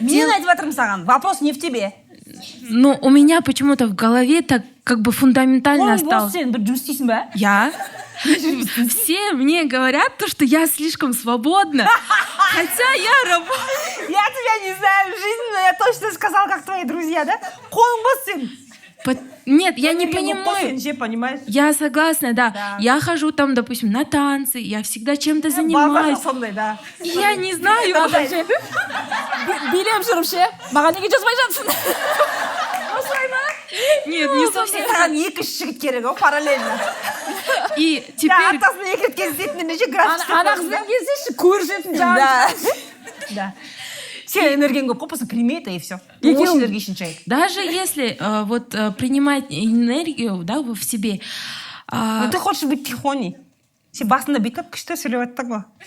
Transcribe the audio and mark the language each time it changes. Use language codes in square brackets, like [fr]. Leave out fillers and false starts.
[kk] мен айтып жатырмын саған, [ru] вопрос не в тебе. Ну, у меня почему-то в голове так как бы фундаментально осталось. [kk] Сен бір жұмыс істейсің бе? [ru] Я? Все мне говорят то, что я слишком свободна. Хотя я работаю. Я тебя не знаю в жизни, но я точно сказала, как твои друзья, да? [kk] Қолың бос сен. [ru] Нет, я не понимаю. Понимаешь? Я согласна, да. Я хожу там, допустим, на танцы, я всегда чем-то занимаюсь. Да. Я не знаю. [kk] Билем жүріп ше, маған неге жазбай жатсың? [ru] Нет, не совсем. [kk] Саған екі-үш жігіт керек, о, параллельно. [ru] И теперь... [kk] Аптасына екі рет кездесетін немесе график. Ана қызбен кездесші, көрісетін жаңағы. [ru] Да. [kk] Сен энергияң көп қой, [ru] просто прими это и все. Очень энергичный человек. Даже если принимать энергию, да, в себе. Но ты хочешь быть тихоней. [kk] Сен басында бүйтіп күшті сөйлеп жаттың ғой.